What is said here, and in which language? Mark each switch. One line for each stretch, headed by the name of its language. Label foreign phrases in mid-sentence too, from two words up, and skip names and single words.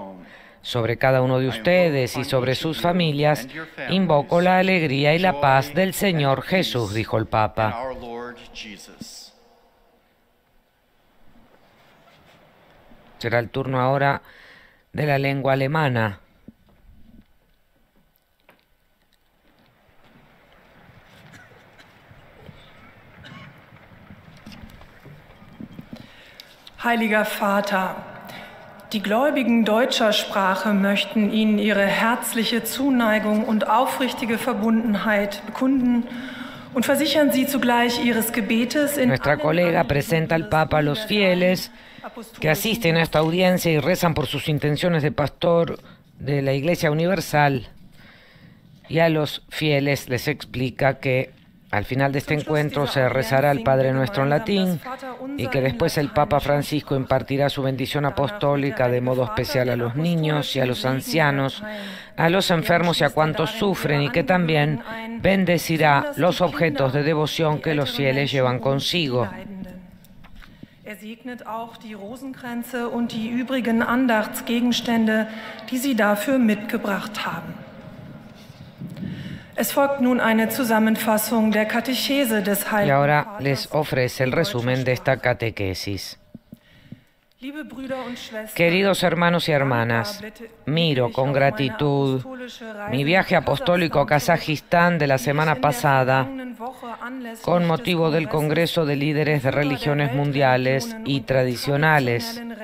Spanish: Sobre cada uno de ustedes y sobre sus familias, invoco la alegría y la paz del Señor Jesús, dijo el Papa. Será el turno ahora de la lengua alemana.
German: Heiliger Vater, die Gläubigen deutscher Sprache möchten Ihnen ihre herzliche Zuneigung und aufrichtige Verbundenheit bekunden und versichern Sie zugleich Ihres Gebetes in
Spanish: Nuestra colega presenta al Papa a los fieles que asisten a esta audiencia y rezan por sus intenciones de pastor de la Iglesia Universal, y a los fieles les explica que al final de este encuentro se rezará el Padre Nuestro en latín y que después el Papa Francisco impartirá su bendición apostólica de modo especial a los niños y a los ancianos, a los enfermos y a cuantos sufren, y que también bendecirá los objetos de devoción que los fieles llevan consigo.
German: Segnet auch die Rosenkränze und die übrigen Andachtsgegenstände, die Sie dafür mitgebracht haben. Es folgt nun eine Zusammenfassung der Katechese des Heiligen
Spanish: Y ahora
German: Vaters.
Spanish: les ofrece el resumen de esta catequesis. Queridos hermanos y hermanas, miro con gratitud mi viaje apostólico a Kazajistán de la semana pasada con motivo del Congreso de Líderes de Religiones Mundiales y Tradicionales.